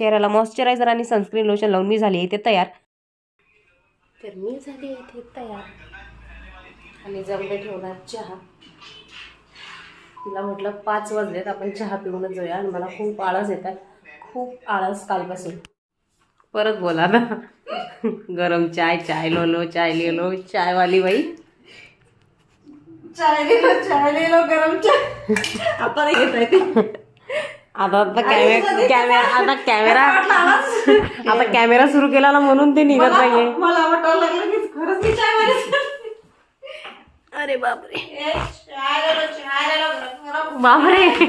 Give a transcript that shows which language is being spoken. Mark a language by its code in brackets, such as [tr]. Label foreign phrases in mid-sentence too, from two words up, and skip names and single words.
[mr] फक्त चेहऱ्याला मॉइश्चरायझर आणि [en] sunscreen lotion [mr] लावून मी झाली आहे ते तयार. तर मी झाली इथे तयार आणि जमले ठेवला चहा. तिला म्हटलं 5 वाजलेत, आपण चहा पिऊनच जाऊया. आणि मला खूप आळस येतात, खूप आळस कालपासून. परत बोला ना. [hi] गरम चाय, चाय लो लो, चाय ले लो, चाय वाली बाई. चाय ले लो गरम चाय. [mr] आता नाही घेत आहे ते. आता कॅमेरा सुरू केला ना म्हणून ते निघत नाहीये. मला वाटायला लागलं की खरंच मी चाय. अरे बापरे, बापरे.